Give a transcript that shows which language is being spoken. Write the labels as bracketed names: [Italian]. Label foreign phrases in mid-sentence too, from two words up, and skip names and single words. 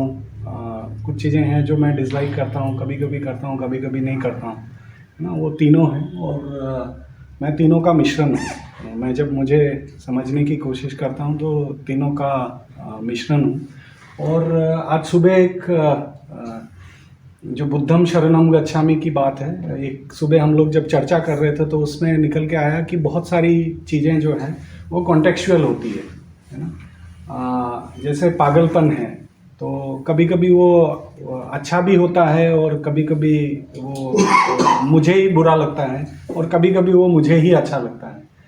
[Hindi] कुछ चीज़ें हैं जो मैं डिसलाइक करता हूँ, कभी कभी करता हूँ, कभी कभी नहीं करता हूँ, है ना। वो तीनों हैं और मैं तीनों का मिश्रण हूँ। मैं जब मुझे समझने की कोशिश करता हूँ तो तीनों का मिश्रण हूँ। और आज सुबह एक जो [Pali] बुद्धम शरणम गच्छामि [Hindi] की बात है, एक सुबह हम लोग जब चर्चा कर रहे थे तो उसमें निकल के आया कि बहुत सारी चीज़ें जो हैं वो कॉन्टेक्चुअल होती है ना। जैसे पागलपन है, तो कभी कभी वो अच्छा भी होता है और कभी कभी वो मुझे ही बुरा लगता है और कभी कभी वो मुझे ही अच्छा लगता है।